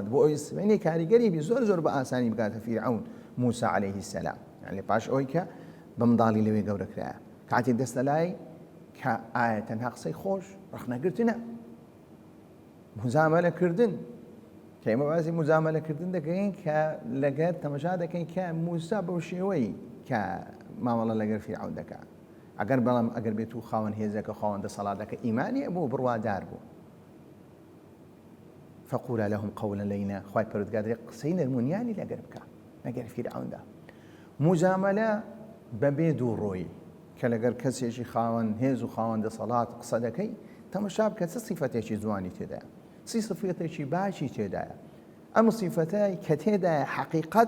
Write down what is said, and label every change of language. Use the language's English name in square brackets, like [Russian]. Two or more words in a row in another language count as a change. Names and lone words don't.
[Central Kurdish] بۆ ئەوی سبەینەی کاریگەری بی زۆر بە ئاسانی بکاتە فیرعون موسا [Arabic] عەلەیهی السەلام [Central Kurdish] یعنی پاش ئەوەی کە بە منداڵی لەوێ گەورەکرایە کاتێک دەستە لای کە ئایا تەنها قسەی خۆش ڕەخنەگرتنە مزامەلەکردن کە ئێمە باسی مزامەلەکردن دەکەین کە لەگەر تەمەشا دەکەین کە موسا بەو شێوەی کە مامەڵە لەگەر فیرعون دەکات ئەگەر بێت و خاوەن هێزەکە خاوەن دەسەڵاتەکە ئیمانی بوو بڕوادار بوو [Arabic] فقولا لهم قولا لينا [Central Kurdish] خوای پەروەردگار قسەی نەرمونیانی لەگەر بکە لەگەر فیرعوندا مزامەلە بەبێ دوو ڕۆی کە لەگەر کەسێکی خاوەن هێز و خاوەن دەسەڵات قسە دەکەی تەمەشا بکە چ سیفەتێکی جوانی تێدایە چی سیفەتێکی باشی تێدایە ئەم سیفەتای کە تێدایە حەقیقەت